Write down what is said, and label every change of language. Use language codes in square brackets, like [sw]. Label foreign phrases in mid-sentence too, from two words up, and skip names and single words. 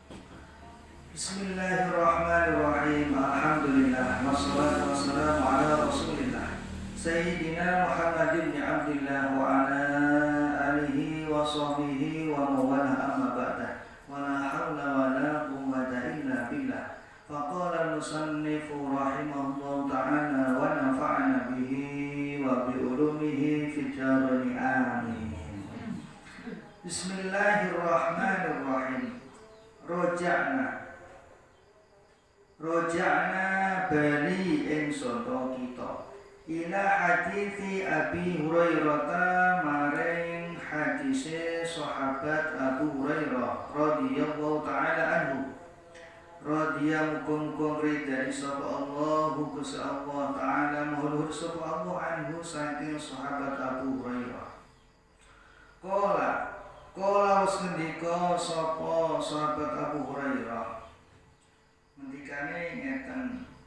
[ar] بسم الله الرحمن الرحيم. الحمد لله والصلاة والسلام على رسول الله سيدنا محمد بن عبد الله وعلى آله وصحبه ومن والاه أما بعد. ولا حول ولا قوة إلا بالله. فقال المصنف رحمه الله تعالى ونفعنا به وبعلومه في الدارين آمين. Bismillahirrahmanirrahim. [jv] Roja'na bali ingsun kita [ar] إلى حديث أبي هريرة [jv] maring hadise sahabat Abu Hurairah [ar] رضي الله تعالى عنه. [jv] Radhiyallahu ridha sapa Allah Gusti Allah ta'ala mahluhur sapa Allah anhu saking sahabat Abu Hurairah. Qala wis ngendika sapa sahabat Abu Hurairah ngendikane ngeten